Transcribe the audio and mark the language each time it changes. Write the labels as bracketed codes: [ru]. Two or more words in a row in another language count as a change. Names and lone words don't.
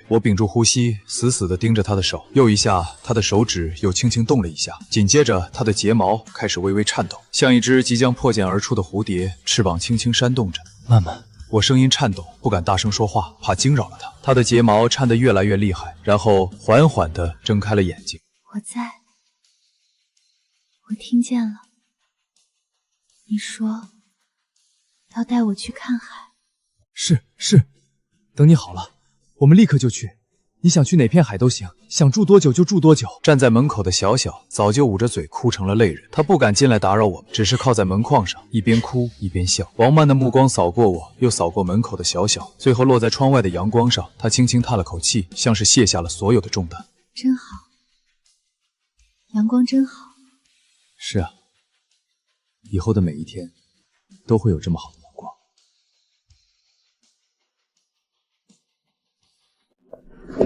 [zh] 我屏住呼吸，死死地盯着他的手。又一下，他的手指又輕輕動了一下，緊接着他的睫毛開始微微顫抖，像一隻即將破繭而出的蝴蝶，翅膀輕輕扇動着。曼曼，我聲音顫抖，不敢大聲說話，怕驚擾了他。他的睫毛顫得越來越厲害，然後緩緩地睜開了眼睛。我在。我聽見了，你說要帶我去看海。是，等你好了，我們立刻就去。你想去哪片海都行，想住多久就住多久。站在门口的小小早就捂着嘴哭成了泪人，他不敢进來打擾我们，只是靠在门框上，一邊哭一邊笑。王曼的目光掃過我，又掃過門口的小小，最後落在窗外的陽光上。他輕輕嘆了口氣，像是卸下了所有的重擔。真好，陽光真好。是啊，以後的每一天都會有這麼好的陽光。